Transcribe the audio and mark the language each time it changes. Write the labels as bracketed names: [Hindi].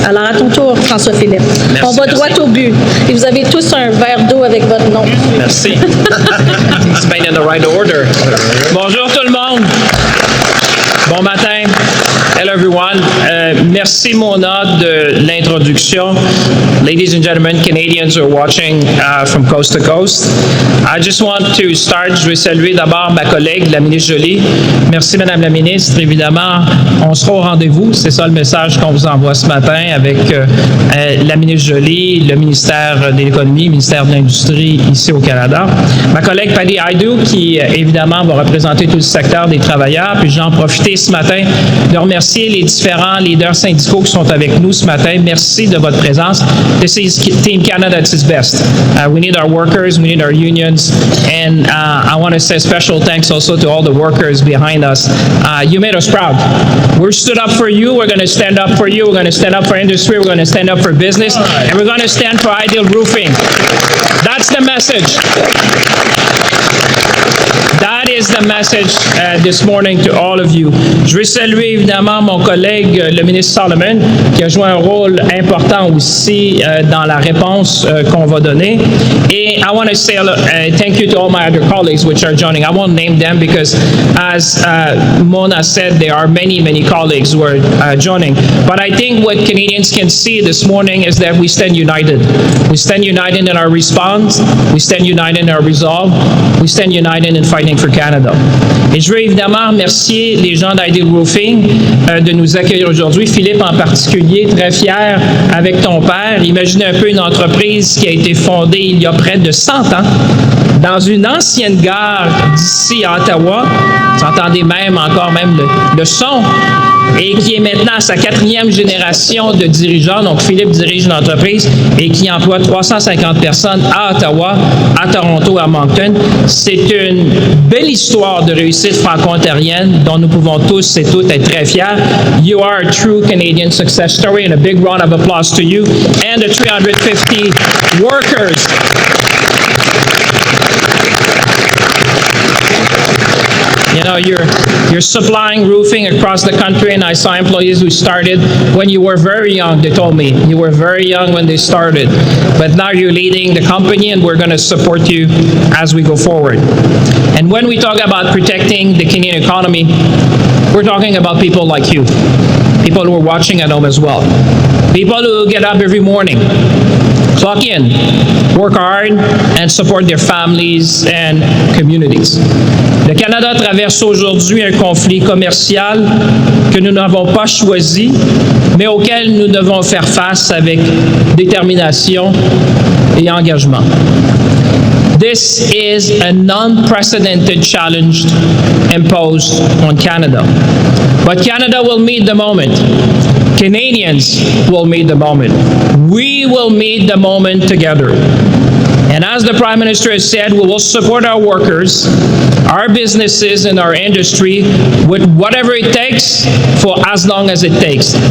[French] Alors à ton tour, François-Philippe. On va droit au but. Et vous avez tous un verre d'eau avec votre nom. Merci. [English] It's been in the right order. [French] Bonjour tout le monde. Bon matin. [English] Hello everyone. [French] Merci Mona de l'introduction. [English] Ladies and gentlemen, Canadians who are watching from coast to coast. I just want to start. [French] Je vais saluer d'abord ma collègue, la ministre Joly. Merci Madame la ministre. Évidemment, on sera au rendez-vous. C'est ça le message qu'on vous envoie ce matin avec la ministre Joly, le ministère de l'Économie, le ministère de l'Industrie ici au Canada. Ma collègue Patty Hadju qui évidemment va représenter tout le secteur des travailleurs. Puis j'en profite ce matin de remercier les différents leaders syndicaux qui sont avec nous ce matin. Merci de votre présence. [English] This is Team Canada at its best. We need our workers, we need our unions, and I want to say special thanks also to all the workers behind us. You made us proud. We stood up for you, we're going to stand up for you, we're going to stand up for industry, we're going to stand up for business, and we're going to stand for Ideal Roofing. That's the message. That is the message this morning to all of you. [French] Je veux saluer évidemment mon collègue, le ministre Solomon, qui a joué un rôle important aussi dans la réponse qu'on va donner. [English] Et I want to say thank you to all my other colleagues which are joining. I won't name them because as Mona said, there are many, many colleagues who are joining. But I think what Canadians can see this morning is that we stand united. We stand united in our response. We stand united in our resolve. We stand united in fighting for Canada. [French] Et je veux évidemment remercier les gens d'Ideal Roofing de nous accueillir aujourd'hui. Philippe en particulier, très fier avec ton père. Imaginez un peu une entreprise qui a été fondée il y a près de 100 ans dans une ancienne gare d'ici à Ottawa. Vous entendez même le son. Et qui est maintenant à sa 4e génération de dirigeants. Donc, Philippe dirige l'entreprise et qui emploie 350 personnes à Ottawa, à Toronto, à Moncton. C'est une belle histoire de réussite franco-ontarienne dont nous pouvons tous et toutes être très fiers. [English] You are a true Canadian success story, and a big round of applause to you and the 350 workers. You know, you're supplying roofing across the country, and I saw employees who started when you were very young. They told me you were very young when they started, but now you're leading the company, and we're going to support you as we go forward. And when we talk about protecting the Canadian economy, we're talking about people like you, people who are watching at home as well, people who get up every morning, clock in, work hard, and support their families and communities. [French] Le Canada traverse aujourd'hui un conflit commercial que nous n'avons pas choisi, mais auquel nous devons faire face avec détermination et engagement. [English] This is an unprecedented challenge imposed on Canada. But Canada will meet the moment. Canadians will meet the moment. We will meet the moment together. And as the Prime Minister has said, we will support our workers, our businesses, and our industry with whatever it takes for as long as it takes.